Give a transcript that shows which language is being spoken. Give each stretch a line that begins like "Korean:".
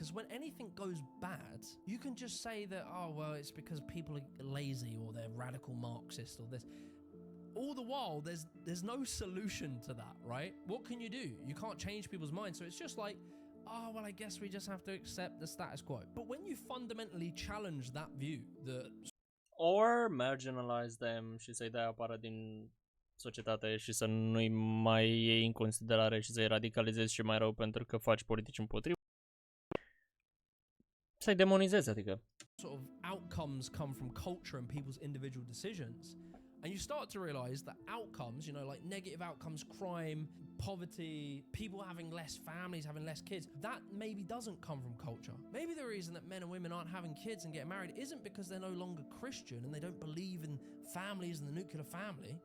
English: Because when anything goes bad, you can just say that, oh, well, it's because people are lazy or they're radical Marxist or this. All the while, there's no solution to that, right? What can you do? You can't change people's minds. So it's just like, oh, well, I guess we just have to accept the status quo. But when you fundamentally challenge that view, or marginalize them
Romanian: și să-i dai afară din societate și să nu-i mai iei în considerare și să-i radicalizezi și mai rău pentru că faci politici împotriva, să-i demonizezi, adică.
English: Sort of outcomes come from culture and people's individual decisions. And you start to realize that outcomes, you know, like negative outcomes, crime, poverty, people having less families, having less kids, that maybe doesn't come from culture. Maybe the reason that men and women aren't having kids and getting married isn't because they're no longer Christian and they don't believe in families and the nuclear family.